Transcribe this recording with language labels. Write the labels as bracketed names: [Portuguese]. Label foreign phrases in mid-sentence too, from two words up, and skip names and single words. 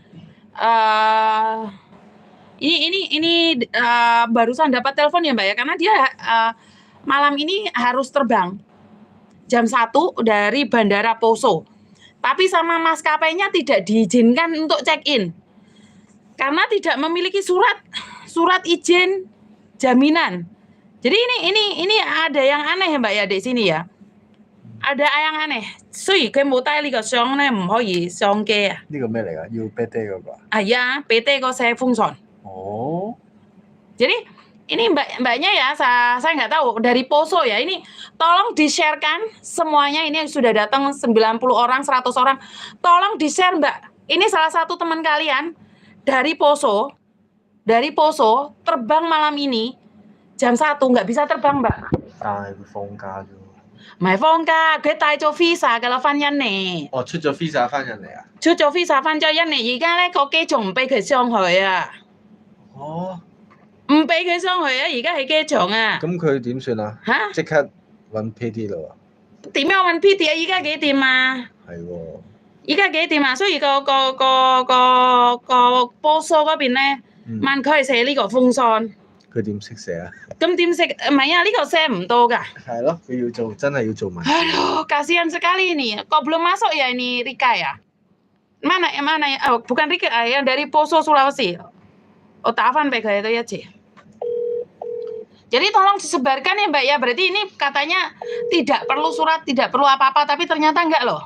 [Indonesian] Ini barusan dapat telepon ya Mbak ya, karena dia malam ini harus terbang jam 1 dari Bandara Poso. Tapi sama maskapainya tidak diizinkan untuk check-in. Karena tidak memiliki surat izin jaminan. Jadi ini ada yang aneh ya Mbak ya di sini ya. Ada yang aneh. [Cantonese] 雖然佢冇帶呢個相咧，唔可以上機啊。呢個咩嚟㗎？要 PT 嗰個啊？係啊，PT 個寫封信。哦。 [Indonesian] Jadi ini mbaknya ya, saya nggak tahu dari Poso ya. Ini tolong di-share-kan semuanya, ini sudah datang 90 orang, 100 orang. Tolong di-share Mbak. Ini salah satu teman kalian dari Poso terbang malam ini jam 1 nggak bisa terbang Mbak. [Cantonese] 但係會放假啫喎。唔係放假，佢帶咗 visa 㗎啦，翻印尼。哦，出咗 visa 翻印尼啊？出咗 visa 翻咗印尼，而家咧個機仲唔俾佢上去啊？哦。唔俾佢上去啊！而家喺機場啊。咁佢點算啊？嚇！即刻揾 PT 咯喎。點樣揾 PT 啊？依家幾點啊？係喎。依家幾點啊？所以個波蘇嗰邊咧，問佢寫呢個封信。佢點識寫啊？咁點識？唔係啊，呢個寫唔到㗎。係咯，佢要做，真係要做文字。 [Indonesian] Aduh, kasihan sekali ini. Kok belum masuk ya ini Rika ya? Mana ya? Oh, bukan Rika, yang dari Poso Sulawesi. Oh, Tavan PK itu ya, Ci. Jadi tolong disebarkan ya Mbak ya. Berarti ini katanya tidak perlu surat, tidak perlu apa-apa, tapi ternyata enggak loh.